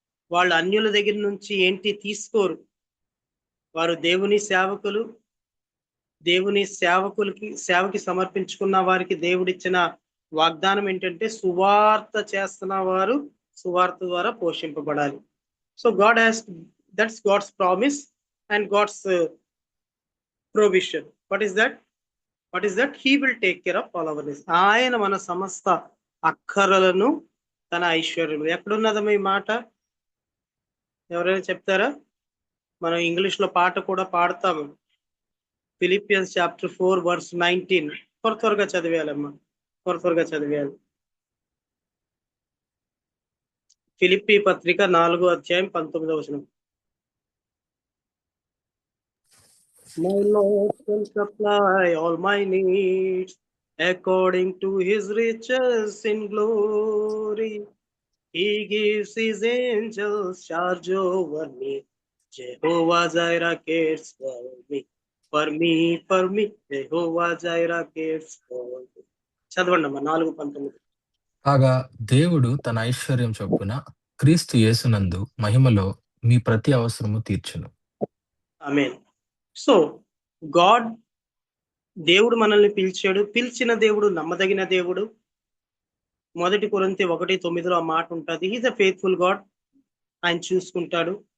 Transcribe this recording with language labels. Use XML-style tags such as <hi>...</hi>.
<te>వాళ్ళు అన్యుల దగ్గర నుంచి ఏంటి తీసుకోరు. వారు దేవుని సేవకులు. దేవుని సేవకి సమర్పించుకున్న వారికి దేవుడిచ్చిన వాగ్దానం ఏంటంటే సువార్త చేస్తున్న వారు సువార్త ద్వారా పోషింపబడాలి.</te> <en>So that's God's promise and God's provision. What is that? He will take care of all our needs.</en> <te>ఆయన మన సమస్త అక్కరలను తన ఐశ్వర్యం. ఎక్కడున్నదమ్మా ఈ మాట? ఎవరైనా చెప్తారా? మనం ఇంగ్లీష్ లో పాట కూడా పాడతాము.</te> <en>Philippians chapter 4 verse 19.</en> <te>త్వరగా చదివేయాలమ్మా, త్వరగా చదివేయాలి. ఫిలిప్పీ పత్రిక 4వ అధ్యాయం 19వ వచనం.</te> <en>My Lord will supply all my needs according to his riches in glory. He gives his angels charge over me. Jehovah Jireh cares for me. Jehovah Jireh cares for me.</en> <te>చదవండమ్మా 4:19. కాగా దేవుడు తన ఐశ్వర్యం చొప్పున క్రీస్తు యేసునందు మహిమలో మీ ప్రతి అవసరము తీర్చును. ఆమేన్. సో దేవుడు మనల్ని పిలిచాడు. పిలిచిన దేవుడు నమ్మదగిన దేవుడు. 1 కొరింథీ 1:9 ఆ మాట ఉంటుంది.</te> <en>He's a faithful God.</en> <te>ఆయన చూసుకుంటాడు.</te>